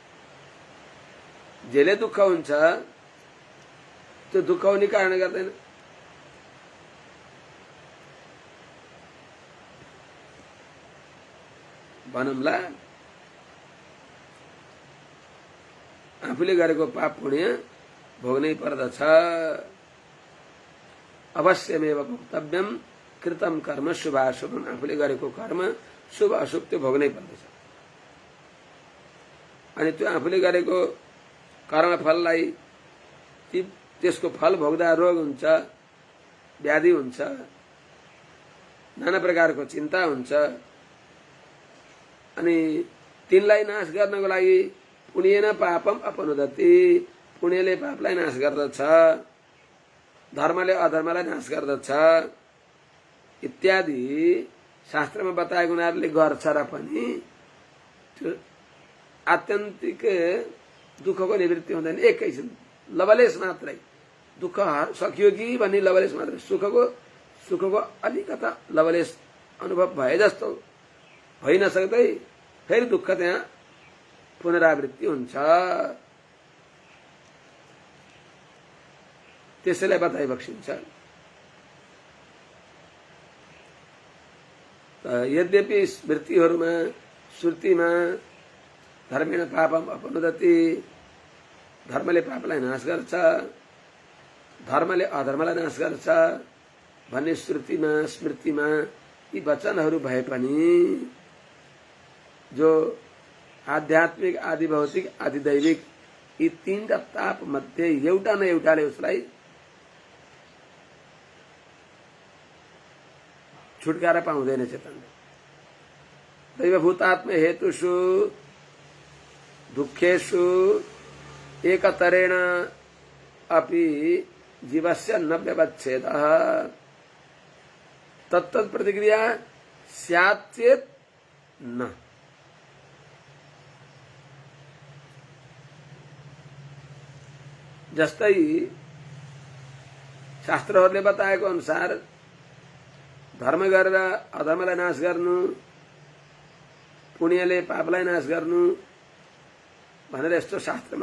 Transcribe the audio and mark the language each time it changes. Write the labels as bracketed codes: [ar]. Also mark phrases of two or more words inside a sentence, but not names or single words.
[ne] जेले दुःख हुन्छ त्यो दुःख हुने कारणले गर्दैन। भनौँला आफूले गरेको पाप पुण्य भोग्नै पर्दछ। [sa] अवश्यमेव भोक्तव्यम कृतम कर्म शुभाशुभम। [ne] आफूले गरेको कर्म शुभ अशुभ त्यो भोग्नै पर्दछ। अनि त्यो आफूले गरेको कर्मफललाई त्यसको फल भोग्दा रोग हुन्छ, व्याधि हुन्छ, नाना प्रकारको चिन्ता हुन्छ। अनि तिनलाई नाश गर्नको लागि [sa] पुण्येन पापम अपनुदति, [ne] पुण्यले पापलाई नाश गर्दछ, धर्मले अधर्मलाई नाश गर्दछ इत्यादि शास्त्रमा बताएको हुनाले गर्छ। र पनि त्यो आत्यन्तिक दुःखको निवृत्ति हुँदैन। एकैछिन लवलेश मात्रै दुःख सकियो कि भन्ने लवलेश मात्र, सुखको अलिकता लवलेश अनुभव भए जस्तो भइ नसक्दै फेरि दुःख त्यहाँ पुनरावृत्ति हुन्छ। त्यसैलाई बताइ बक्सिन्छ। यद्यपि स्मृतिहरूमा श्रुतिमा [sa] धर्मेण पापम अपनुदति, [ne] धर्मले पापलाई नाश गर्छ, धर्मले अधर्मलाई नाश गर्छ भन्ने श्रुतिमा स्मृतिमा यी वचनहरू भए पनि जो आध्यात्मिक, आदि भौतिक, आदि दैविक यी तीनटा ताप मध्ये एउटा न एउटाले उसलाई छुटकारा पाउँदैन चेतन। [sa] दैवभूतात्म हेतुषु दुःखेषु एकतरेण अपि जीवस्य न व्यवच्छेदः तत्तत् प्रतिक्रिया स्यात् चेत् न। [ne] जस्तै शास्त्रहरूले बताएको अनुसार धर्म गरेर अधर्मलाई नाश गर्नु, पुण्यले पापलाई नाश गर्नु भनेर यस्तो शास्त्रमा